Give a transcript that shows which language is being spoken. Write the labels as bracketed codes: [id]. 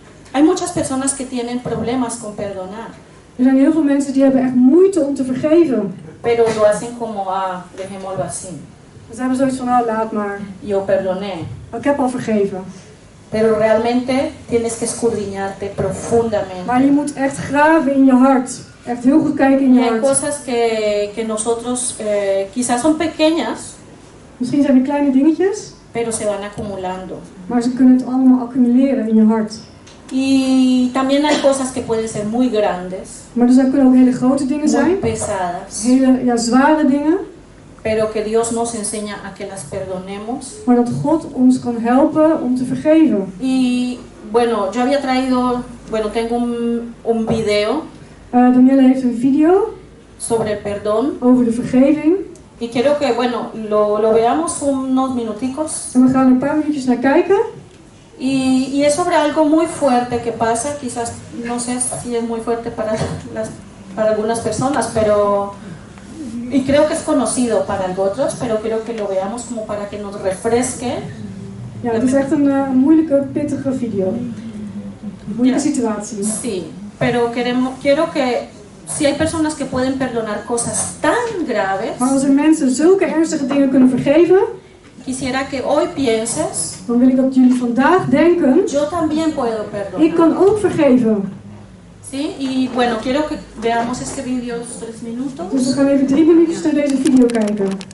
[es] Hay muchas personas que tienen problemas con perdonar, [nl] Er zijn heel veel mensen die hebben echt moeite om te vergeven. [es] pero lo hacen como, dejémoslo así. [nl] Ze hebben zoiets van, oh, laat maar. [es] Yo perdoné. [nl] Ik heb al vergeven. [es] Pero realmente tienes que escudriñarte profundamente. [nl] Maar je moet echt graven in je hart. Echt heel goed kijken in [es] Y [nl] je [es] hay [nl] hart. [es] cosas que nosotros quizás son pequeñas, [nl] Misschien zijn het kleine dingetjes, [es] pero se van acumulando. [nl] maar ze kunnen het allemaal accumuleren in je hart. [es] Y también hay cosas que pueden ser muy grandes, [nl] Maar er kunnen ook hele grote dingen [es] muy [nl] zijn, [es] pesadas, [nl] hele zware dingen, [es] pero que Dios nos enseña a que las perdonemos. [nl] maar dat God ons kan helpen om te vergeven. [es] Y bueno, yo había traído, tengo un video [nl] Danielle heeft een video [es] sobre el perdón [nl] over de vergeving. [es] y quiero que, lo veamos unos minuticos. [nl] En we gaan er een paar minuutjes naar kijken. [es] Y es sobre algo muy fuerte que pasa, quizás no sé si es muy fuerte para algunas personas, y creo que es conocido para otros, pero quiero que lo veamos como para que nos refresque. [nl] Ja, het is echt een moeilijke, pittige video. Moeilijke situatie. [es] Sí, pero quiero que si hay personas que pueden perdonar cosas tan graves, [nl] Maar als er mensen zulke ernstige dingen kunnen vergeven, [es] quisiera que hoy pienses, [nl] dan wil ik dat jullie vandaag denken, [es] yo también puedo [nl] ik [es] perdonar. [nl] kan ook vergeven. [es] ¿Sí? Y bueno, quiero que veamos este video 3 minutos. [nl] Dus we gaan even 3 minuutjes naar deze video kijken.